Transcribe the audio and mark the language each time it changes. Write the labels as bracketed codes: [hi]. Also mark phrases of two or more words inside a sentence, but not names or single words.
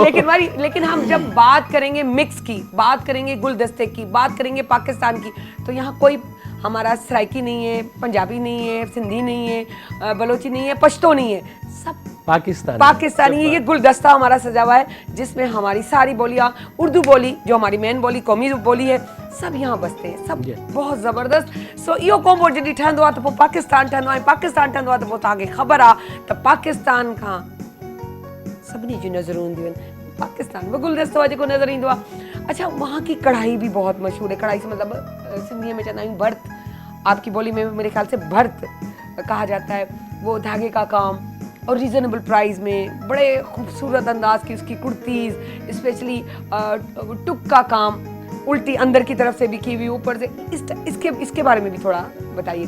[ur] لیکن ہم جب بات کریں گے مکس کی، بات کریں گے گلدستے کی، بات کریں گے پاکستان کی، تو یہاں کوئی ہمارا سرائیکی نہیں ہے، پنجابی نہیں ہے، سندھی نہیں ہے، بلوچی نہیں ہے، پشتو نہیں ہے، سب پاکستانی ہے. یہ گلدستہ ہمارا سجا ہوا ہے جس میں ہماری ساری بولیاں، اردو بولی جو ہماری مین بولی قومی بولی ہے، سب یہاں بستے ہیں، سب بہت زبردست. [sd] सो इहो कोम्बो जॾहिं ठहंदो आहे त पोइ पाकिस्तान ठहंदो आहे, पाकिस्तान ठहंदो आहे त पोइ तव्हांखे ख़बर आहे त पाकिस्तान खां सभिनी जूं नज़रूं ईंदियूं आहिनि, पाकिस्तान में गुलदस्तो आहे जेको नज़र ईंदो आहे। [ur] اچھا، وہاں کی کڑھائی بھی بہت مشہور ہے. کڑھائی سے مطلب [sd] सिंधी में चवंदा आहियूं भर्त, [ur] آپ کی بولی میں میرے خیال سے بھرت کہا جاتا ہے. وہ دھاگے کا کام اور [en] reasonable price [ur] میں بڑے خوبصورت انداز کی اس کی کرتیز، اسپیشلی ٹک کا کام الٹی اندر کی طرف سے بھی کی ہوئی، اوپر سے اس کے بارے میں بھی تھوڑا بتائیے گا.